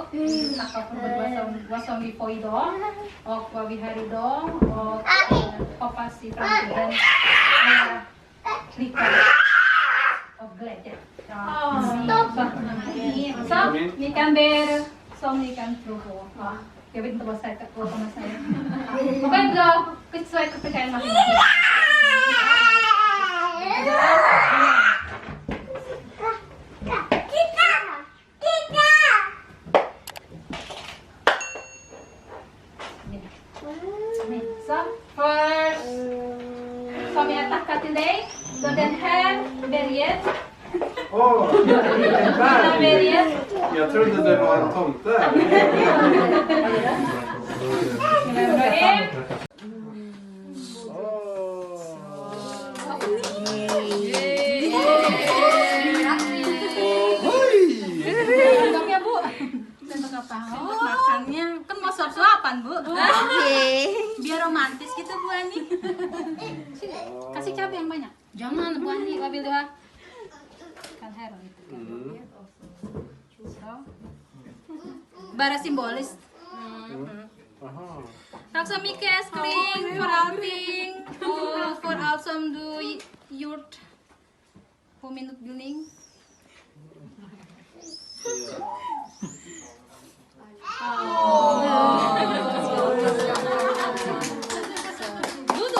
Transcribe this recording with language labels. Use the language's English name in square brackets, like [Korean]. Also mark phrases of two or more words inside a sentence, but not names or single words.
[Swedish] Tacka för vad som vi får idag och vad vi har idag och hoppas i framtiden alla lycka och glädje. Så ni kan ber som ni kan tro på. Jag vet inte vad man säger. [Indonesian] Pokoknya beliau sesuai kepercayaan masing-masing. [Swedish] Så först som jag tackar till dig. Så den här berget. Åh, Den här berget. jag trodde det var en tomte. [Indonesian] Sendoknya Bu. Sendok apa? Sendok makannya kan mau suap-suapan Bu. Biar romantis gitu Bu Ani. Kasih cabai yang banyak. Jangan Bu Ani, ambil dua. Kan heran itu. [Swedish] So. Bara simbolis. Tack så mycket älskling för allting och för allt som du gjort på min utbildning. Du då?